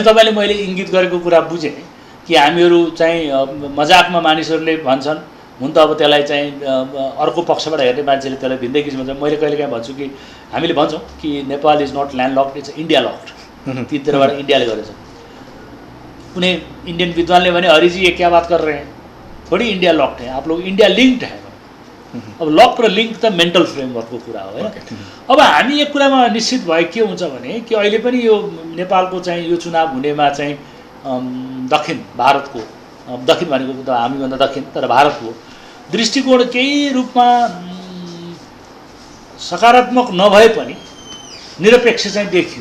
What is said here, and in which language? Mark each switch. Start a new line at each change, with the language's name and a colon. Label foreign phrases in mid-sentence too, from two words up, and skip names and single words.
Nepali: तपाईँले मैले इङ्गित गरेको कुरा बुझेँ कि हामीहरू चाहिँ मजाकमा मानिसहरूले भन्छन्, हुन त अब त्यसलाई चाहिँ अर्को पक्षबाट हेर्ने मान्छेले त्यसलाई भिन्दै किसिम भन्छ। मैले कहिलेकाहीँ भन्छु कि हामीले भन्छौँ कि
English: Nepal is not land locked, it's India locked.
Nepali: तिनतिरबाट इन्डियाले गरेछ। कुनै इंडियन विद्वानले भने
Hindi: हरिजी ये क्या बात कर रहे हैं, थोड़ी
English: India locked
Hindi: है, आप लोग
English: India linked
Hindi: है।
Nepali: अब लक र लिङ्क त
English: mental frameworkको
Nepali: कुरा हो होइन। अब हामी एक कुरामा निश्चित भए के हुन्छ भने कि अहिले पनि यो नेपालको चाहिँ यो चुनाव हुनेमा चाहिँ दक्षिण भारतको, दक्षिण भनेको त हामीभन्दा दक्षिण तर भारतको दृष्टिकोण केही रूपमा सकारात्मक नभए पनि निरपेक्ष चाहिँ देखियो।